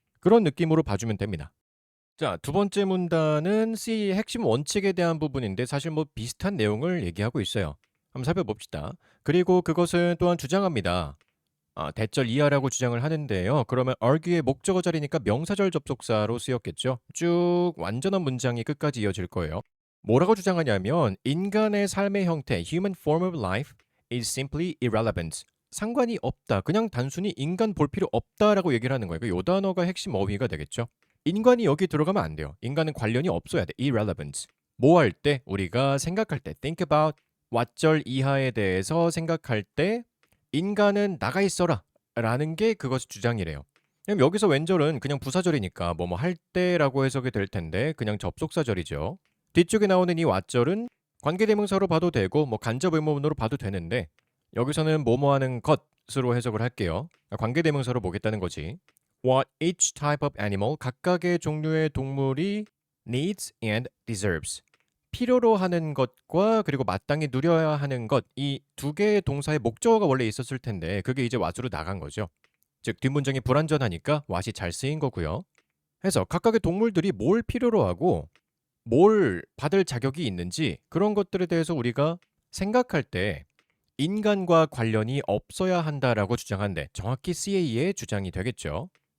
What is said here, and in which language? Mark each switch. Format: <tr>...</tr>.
<ko>그런 느낌으로 봐주면 됩니다. 자, 두 번째 문단은 C의 핵심 원칙에 대한 부분인데 사실 뭐 비슷한 내용을 얘기하고 있어요. 한번 살펴봅시다. 그리고 그것은 또한 주장합니다. 대절 이하라고 주장을 하는데요. 그러면 argue의 목적어 자리니까 명사절 접속사로 쓰였겠죠. 쭉 완전한 문장이 끝까지 이어질 거예요. 뭐라고 주장하냐면 인간의 삶의 형태,</ko> <en>human form of life is simply irrelevant.</en> <ko>상관이 없다. 그냥 단순히 인간 볼 필요 없다라고 얘기를 하는 거예요. 이 단어가 핵심 어휘가 되겠죠. 인간이 여기 들어가면 안 돼요. 인간은 관련이 없어야 돼. irrelevant. 뭐 할 때? 우리가 생각할 때</ko> <en>think about</en> <ko>왓절 이하에 대해서 생각할 때 인간은 나가 있어라 라는 게 그것의 주장이래요. 그럼 여기서 왼절은 그냥 부사절이니까 뭐뭐 할 때라고 해석이 될 텐데 그냥 접속사절이죠. 뒤쪽에 나오는 이 왓절은 관계대명사로 봐도 되고 뭐 간접 의문문으로 봐도 되는데 여기서는 뭐뭐 하는 것으로 해석을 할게요. 관계대명사로 보겠다는 거지.</ko> <en>what each type of animal,</en> <ko>각각의 종류의 동물이</ko> <en>needs and deserves.</en> <ko>필요로 하는 것과 그리고 마땅히 누려야 하는 것, 이 두 개의 동사의 목적어가 원래 있었을 텐데 그게 이제 what으로 나간 거죠. 즉 뒷문장이 불완전하니까 what이 잘 쓰인 거고요. 해서 각각의 동물들이 뭘 필요로 하고 뭘 받을 자격이 있는지 그런 것들에 대해서 우리가 생각할 때 인간과 관련이 없어야 한다라고 주장한데 정확히 CA의 주장이 되겠죠.</ko>